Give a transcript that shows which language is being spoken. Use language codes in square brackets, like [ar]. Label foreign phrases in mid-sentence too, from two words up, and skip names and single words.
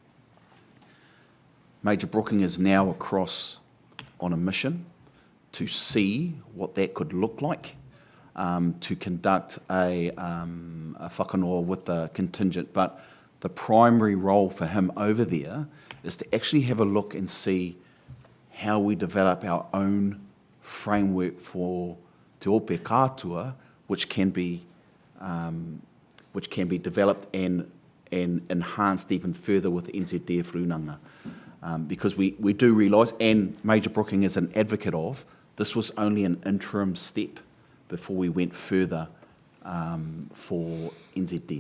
[en] Major Brooking is now across on a mission to see what that could look like, to conduct a whakanoa with the contingent. But the primary role for him over there is to actually have a look and see how we develop our own framework for [mi] te ope kātua, [en] which can be developed and enhanced even further with NZDF runanga. Because we do realise, and Major Brooking is an advocate of, this was only an interim step before we went further for NZDF.